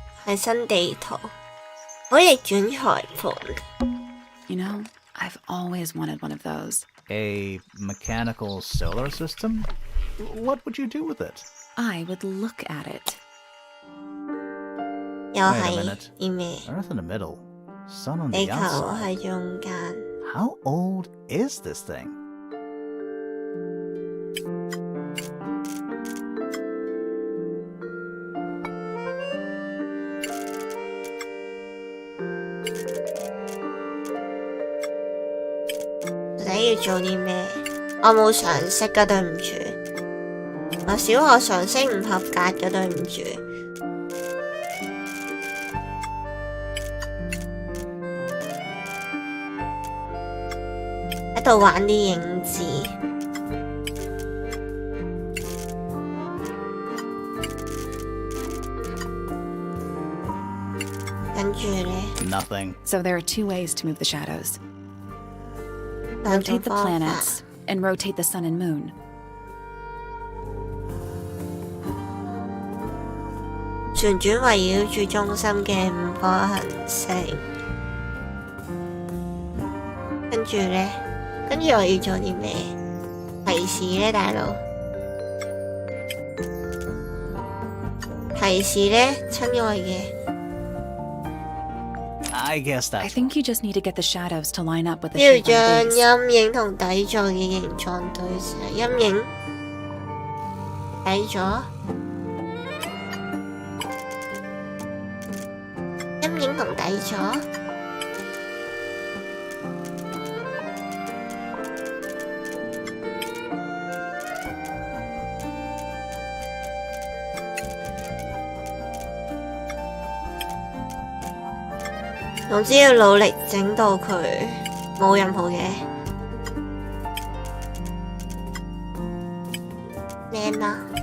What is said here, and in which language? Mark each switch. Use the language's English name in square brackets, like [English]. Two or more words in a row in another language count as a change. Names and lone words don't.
[Cantonese] 係新地圖，可以逆轉裁判。 [English] You know, I've always wanted one of those. A mechanical solar system? What would you do with it? I would look at it. [Cantonese] 又 [English] Wait a [Cantonese] 係 [English] minute. [Cantonese] 啲咩？ [English] Earth in the middle, sun on [Cantonese] 地 [English] the [Cantonese] 球 [English] outside. [Cantonese] 喺中間。 [English] How old is this thing? [Cantonese] 你要做啲咩？我冇常識㗎，對唔住。我小學常識唔合格㗎，對唔住。喺度玩啲影子。跟住呢， [English] Nothing. So there are two ways to move the shadows. [Cantonese] 兩種 [English] Rotate the [Cantonese] 方法。 [English] planets and rotate the sun and moon. [Cantonese] 旋轉圍繞住中心嘅5顆行星。跟住呢，跟住我要做啲咩？提示呢，大佬。提示呢，親愛嘅。 [English] I guess I that's think you just need to get the shadows to line up with the [Cantonese] 要 [English] shape [Cantonese] 將 [English] on the base. [Cantonese] 陰影同底座嘅形狀對齊。陰影底座，陰影同底座。總之要努力整到佢冇任何嘅咩嘛。